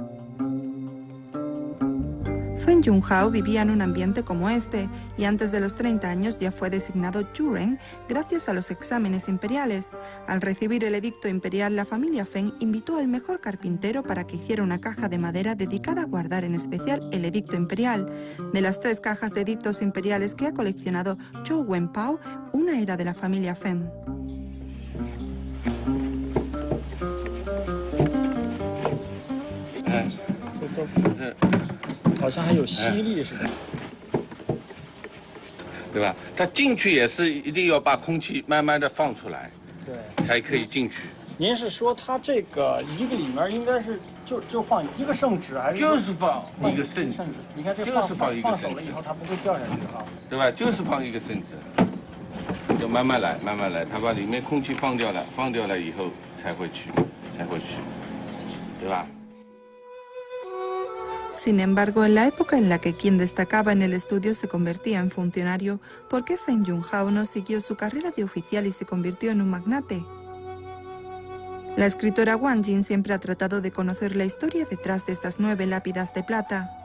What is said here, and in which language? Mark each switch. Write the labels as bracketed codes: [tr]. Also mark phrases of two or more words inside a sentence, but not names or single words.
[es] Feng Junhao vivía en un ambiente como este y antes de los 30 años ya fue designado Zhuren gracias a los exámenes imperiales. Al recibir el edicto imperial, la familia Feng invitó al mejor carpintero para que hiciera una caja de madera dedicada a guardar en especial el edicto imperial. De las 3 cajas de edictos imperiales que ha coleccionado Zhou Wenpao, una era de la familia Feng. [zh] 好像还有吸力似的，对吧？它进去也是一定要把空气慢慢的放出来，对，才可以进去。您是说它这个一个里面应该是就放一个圣旨，还是就是放一个圣旨？你看这就是放一个放圣旨手了以后，它不会掉下去哈。对吧？就是放一个圣旨，要慢慢来，慢慢来，它把里面空气放掉了，放掉了以后才会去，对吧？ [es] Sin embargo, en la época en la que quien destacaba en el estudio se convertía en funcionario, ¿por qué Feng Junhao no siguió su carrera de oficial y se convirtió en un magnate? La escritora Wang Jing siempre ha tratado de conocer la historia detrás de estas 9 lápidas de plata.